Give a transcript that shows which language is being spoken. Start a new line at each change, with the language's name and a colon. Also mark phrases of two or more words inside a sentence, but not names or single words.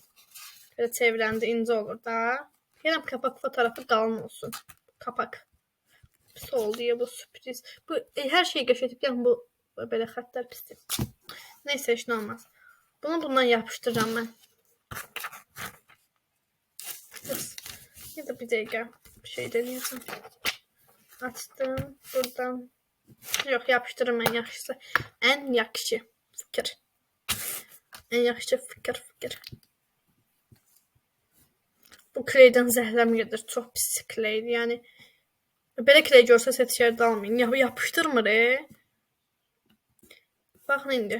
Azerbaijani: Belə çevirəndə incə olur da. Deyirəm,
Turkish: kapak fotoğrafı
Azerbaijani: qalın olsun. Kapak. Pis oldu ya bu sürpriz. Bu hər şeyi qəşətib, yəni bu belə xətlər pisdir. Neyse, heç nə olmaz. Bunu bundan yapışdıracağım mən.
Turkish: Ya da bir dakika bir şey deneyeceğim. Açtım buradan. Yok, yapıştırım en yaxşısı.
Azerbaijani: En yaxşı fikir. En yaxşı fikir. Bu kleydən zəhləm gedir. Çox pis kleydir. Yəni belə kley görsə seçərdə almayın. Yapışdırmır. Baxın indi.